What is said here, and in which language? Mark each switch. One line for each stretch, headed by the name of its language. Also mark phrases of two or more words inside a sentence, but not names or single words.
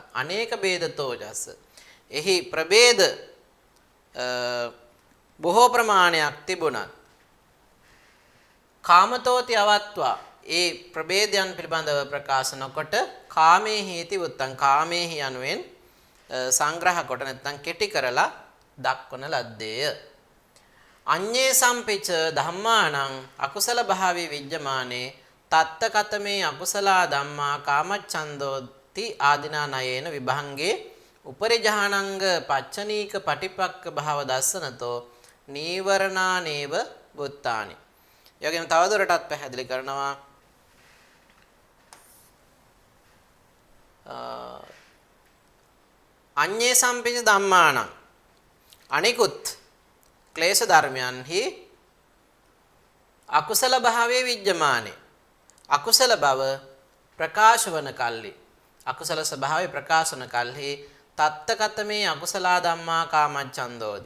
Pali: අනේක බේදතෝ චස්ස
Sinhala: එහි ප්‍රභේද බොහෝ ප්‍රමාණයක් තිබුණත්
Pali: කාමතෝති අවත්වා
Sinhala: ඒ ප්‍රභේදයන් පිළිබඳව ප්‍රකාශ නොකොට
Pali: කාමේ හේති උත්තං
Sinhala: කාමේහි යනුවෙන් සංග්‍රහ කොට නැත්නම් කෙටි කරලා දක්වන ලද්දේය.
Pali: අඤ්ඤේ සම්පිච ධම්මානං අකුසල භාවී විජ්ජමානේ තත්ත කතමේ අකුසලා ධම්මා කාමච්ඡන්දෝති ආදිනා නයේන විභංගේ උපරිජහානංග පච්චනීක පටිපක්ක භාව දස්සනතෝ නීවරණානේව බුත්තානි.
Sinhala: යෝගයෙන් තවදුරටත් පැහැදිලි කරනවා
Pali: අඤ්ඤේ සම්පිච ධම්මානං
Sinhala: අනිකුත් ක්ලේශ ධර්මයන්හි අකුසල භාවයේ විජ්ජමානේ අකුසල බව ප්‍රකාශ වන කල්හි අකුසල ස්වභාවය ප්‍රකාශන කල්හි
Pali: තත්තකතමේ අකුසලා ධම්මා කාමච්ඡන්දෝති.